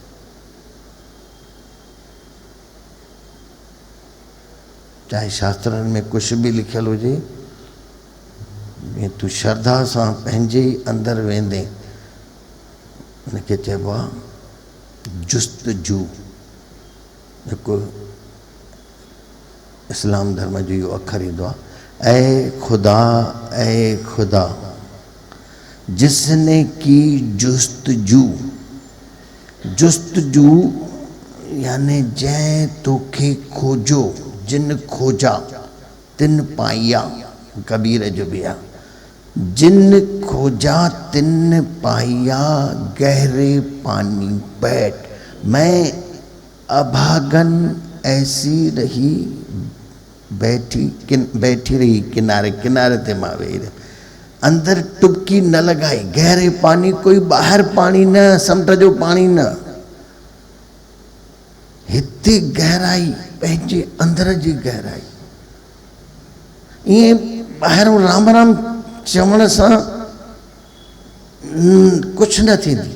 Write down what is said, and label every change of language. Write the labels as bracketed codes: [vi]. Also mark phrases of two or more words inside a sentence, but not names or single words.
[sd] चाहे शास्त्रनि में कुझु बि लिखियलु हुजे, तूं श्रद्धा सां पंहिंजे ई अंदरि वेंदे, उनखे चइबो आहे जुस्तजू। जेको इस्लाम धर्म जो इहो अखर ईंदो आहे, [hi] ऐ खुदा जिसने की जुस्तजू। [sd] जुस्तजू यानी जंहिं तोखे खोजो, [hi] जिन खोजा तिन पाया, [sd] कबीर जो बि आहे। [hi] जिन खोजा तिन पाया, गहरे पानी बैठ, मैं अभागन ऐसी रही बैठी रही किनारे किनारे [sd] ते मां वेही रहियमि। अंदर टुबकी न लगाई, गहरे पानी कोई ॿाहिरि पानी न, समुंड जो पानी न, हिते गहराई पंहिंजे अंदर जी गहराई। ईअं ॿाहिरों राम राम चवण सां कुझु न थींदी।